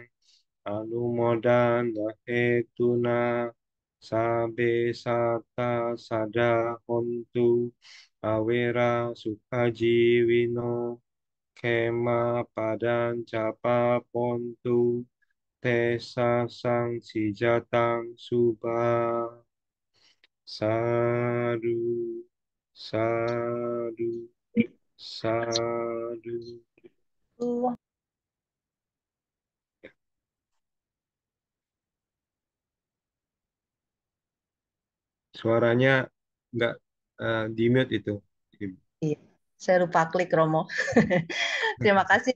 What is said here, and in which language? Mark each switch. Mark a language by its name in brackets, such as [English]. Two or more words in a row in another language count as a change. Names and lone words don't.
[Pali] anumodana hetuna sabe sata sada hontu awera sukajiwino kema padan capa pontu tesa sang sijatang subah sadu sadu sadu. [Indonesian] Suaranya nggak di mute itu. Iya, saya lupa klik Romo. Terima kasih.